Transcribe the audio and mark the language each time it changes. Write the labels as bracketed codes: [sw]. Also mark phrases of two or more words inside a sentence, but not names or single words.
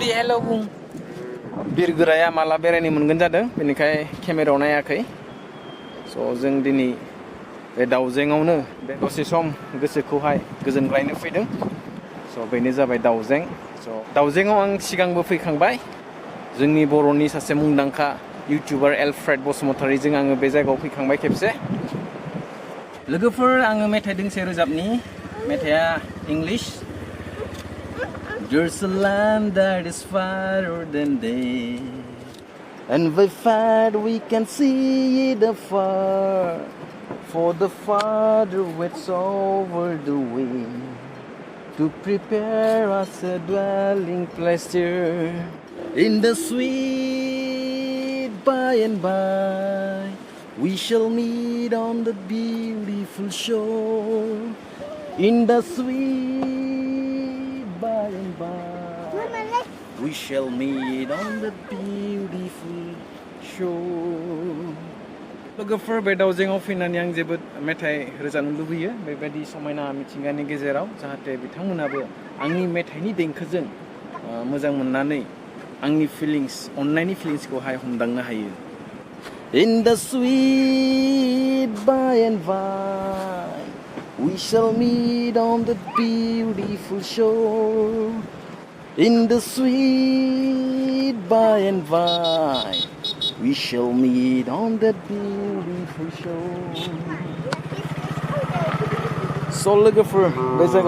[brx] हेलौ बुं बिरगोराया माला बेरायनो मोनगोन जादों बेनिखाय केमेरायाव नायाखै स' जों दिनै बे दाउजेंआवनो बे दसे सम गोसोखौहाय गोजोनग्लायनो फैदों स' बेनो जाबाय दाउजें स' दाउजेंआव आं सिगांबो फैखांबाय जोंनि बर'नि सासे मुंदांखा इउटिउबार एलफ्रेड बसुमतारीजों आङो बे जायगायाव फैखांबाय खेबसे लोगोफोर आङो मेथाइ दोंसे रोजाबनि मेथाइया इंलिश [en] There's a land that is farther than day and by far we can see it afar for the Father waits over the way to prepare us a dwelling place there in the sweet by and by we shall meet on the beautiful shore in the sweet by and by we shall meet on the beautiful shore [brx] लोगोफोर बे दाउजेंआव फैनानै आं जोबोद मेथाइ रोजाबनो लुबैयो बेबायदि समायना मिथिंगानि गेजेराव जाहाथे बिथांमोनाबो आंनि मेथाइनि देंखोजों मोजां मोननानै आंनि फिलिंस अननायनि फिलिंसखौहाय हमदांनो हायो [en] In the sweet by and by, we shall meet on the beautiful shore. In the sweet by and by, we shall meet on the beautiful shore. [brx] So लोगोफोर बे जायगायाव